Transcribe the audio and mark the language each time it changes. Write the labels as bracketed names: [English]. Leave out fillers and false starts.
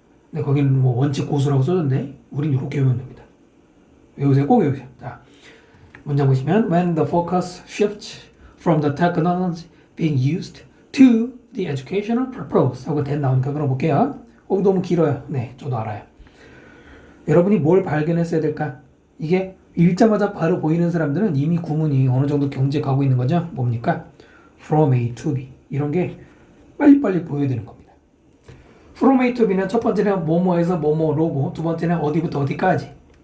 [Korean] 근데 거기는 뭐 원칙 고수라고 써줬는데 우린 이렇게 외우면 됩니다. 외우세요. 꼭 외우세요. [English] 자, 문장 보시면 when the focus shifts from the technology being used to the educational purpose [Korean] 하고 된 나오니까 그럼 볼게요. 너무 길어요. 네, 저도 알아요. 여러분이 뭘 발견했어야 될까? 이게 읽자마자 바로 보이는 사람들은 이미 구문이 어느 정도 경지에 가고 있는 거죠. 뭡니까? [English] From A to B. [Korean] 이런 게 빨리빨리 보여야 되는 겁니다. From A to B는 첫 번째는 뭐뭐에서 뭐뭐로고 두 번째는 어디부터 어디까지.